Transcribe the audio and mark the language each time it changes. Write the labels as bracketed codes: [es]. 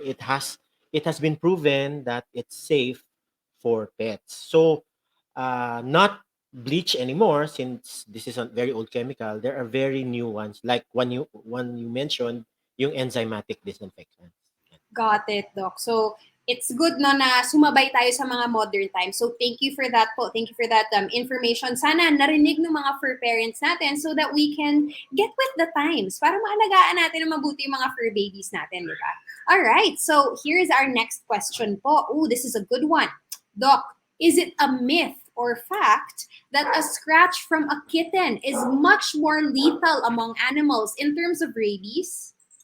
[en] It has been proven that it's safe for pets. So, not bleach anymore, since this is a very old chemical. There are very new ones, like one you mentioned, yung enzymatic disinfectants. Got it, Doc. So, it's good [tl] no na sumabay tayo sa mga modern times. [en] So, thank you for that po. Thank you for that information. [tl] Sana narinig ng mga fur parents natin [en] so that we can get with the times [tl] para maalagaan natin ng mabuti yung mga fur babies natin, di ba? [en] All right. So, here's our next question po. Ooh, this is a good one. Doc, is it a myth or fact that a scratch from a kitten is much more lethal among animals in terms of rabies?